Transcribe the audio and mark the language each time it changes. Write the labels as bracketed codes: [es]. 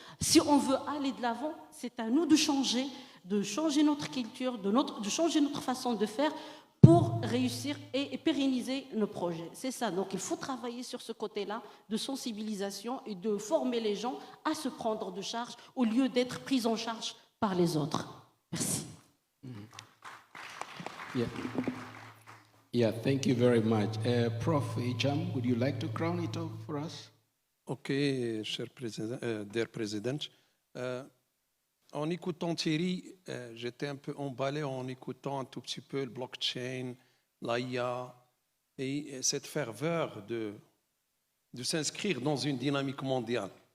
[fr] Si on veut aller de l'avant, c'est à nous de changer notre culture, de changer notre façon de faire pour réussir et pérenniser nos projets. C'est ça. Donc, il faut travailler sur ce côté-là de sensibilisation et de former les gens à se prendre de charge au lieu d'être pris en charge par les autres. Merci. [en] Yeah, thank you very much. Prof. Hicham, would you like to crown it off for us? [fr] Okay, cher président, [en] dear President. [fr] En écoutant Thierry, j'étais un peu emballé en écoutant un tout petit peu le blockchain, l'IA et cette ferveur de s'inscrire dans une dynamique mondiale.